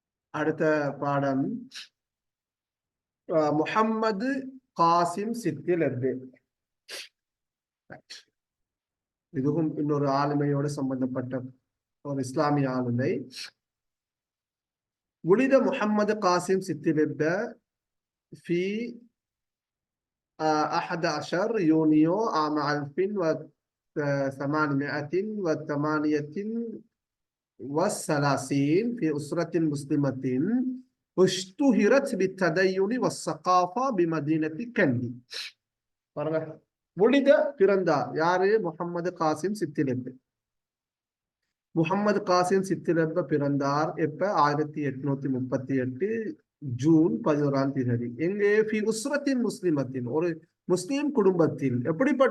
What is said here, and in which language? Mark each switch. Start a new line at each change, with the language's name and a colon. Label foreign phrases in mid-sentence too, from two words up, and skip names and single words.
Tamil: அடுத்த பாடம் முஹம்மது காசிம் சித்தில் லெப்பே. இதுவும் இன்னொரு ஆளுமையோடு சம்பந்தப்பட்ட ஒரு இஸ்லாமிய ஆளுமை.
Arabic: ولد محمد قاسم ستي لبة في 11 يونيو عام 1838 في أسرة مسلمة اشتهرت بالتدين والثقافة بمدينة كندي.
Tamil: ولد பிறந்தார் யாரு? முஹம்மது காசிம் சித்திலெப்பே. முஹம்மது காசிம் சித்திலெப்பே பிறந்தார் எப்ப? 1838 ஜூன் 11 எங்கே?
Arabic: في أسرة مسلمة,
Tamil: ஒரு முஸ்லிம் குடும்பத்தில். எப்படிப்பட்ட?